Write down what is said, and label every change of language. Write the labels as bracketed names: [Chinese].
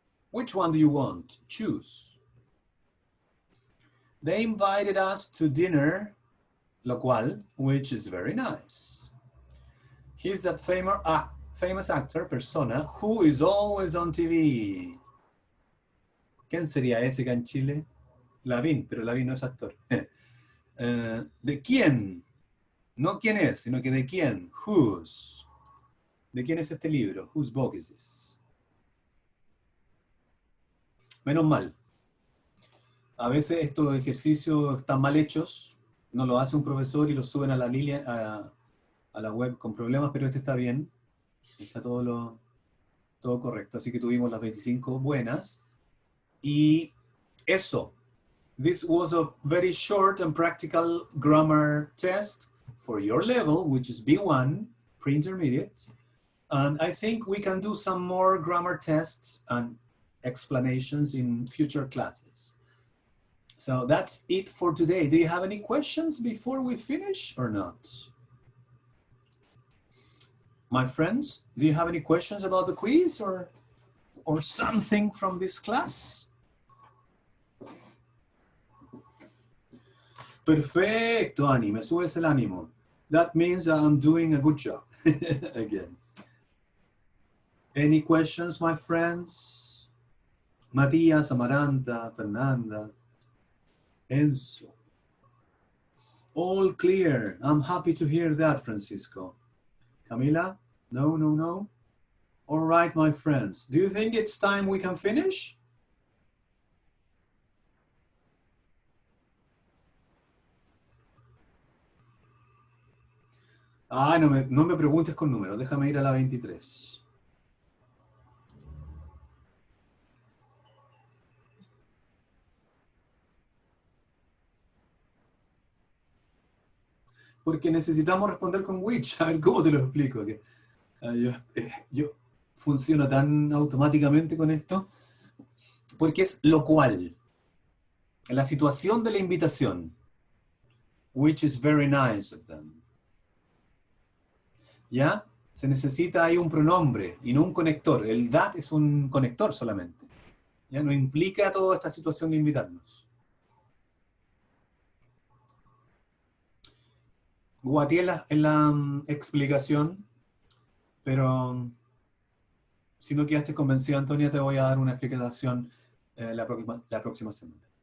[English] Which one do you want? Choose. They invited us to dinner, [Spanish] lo cual, [English] which is very nice. He's that famous actor, persona, who is always on TV. [Spanish] ¿Quién sería ese acá en Chile? Lavín, pero Lavín no es actor. ¿De quién? No quién es, sino que de quién. Whose. ¿De quién es este libro? [English] Whose book is this? [Spanish] Menos mal. A veces estos ejercicios están mal hechos, no lo hace un profesor y los suben a la línea, a la web con problemas, pero este está bien. Está todo correcto. Así que tuvimos las 25 buenas. Y eso. [English] This was a very short and practical grammar test for your level, which is B1, pre-intermediate. And I think we can do some more grammar tests and explanations in future classes. So that's it for today. Do you have any questions before we finish or not? My friends, do you have any questions about the quiz or something from this class? [Spanish] Perfecto, Ani, me subes el ánimo. [English] That means I'm doing a good job again. Any questions, my friends? Matías, Amaranta, Fernanda, Enzo. All clear. I'm happy to hear that, Francisco. Camila? No, no, no. All right, my friends. Do you think it's time we can finish? [Spanish] Ah, no me preguntes con números. Déjame ir a la 23. Porque necesitamos responder con which. A ver, ¿cómo te lo explico? Que, yo funciono tan automáticamente con esto. Porque es lo cual. La situación de la invitación. [English] Which is very nice of them. [Spanish] ¿Ya? Se necesita ahí un pronombre y no un conector. El that es un conector solamente. ¿Ya? No implica toda esta situación de invitarnos. Guateé en la explicación, pero si no quedaste convencida, Antonia, te voy a dar una explicación la próxima semana.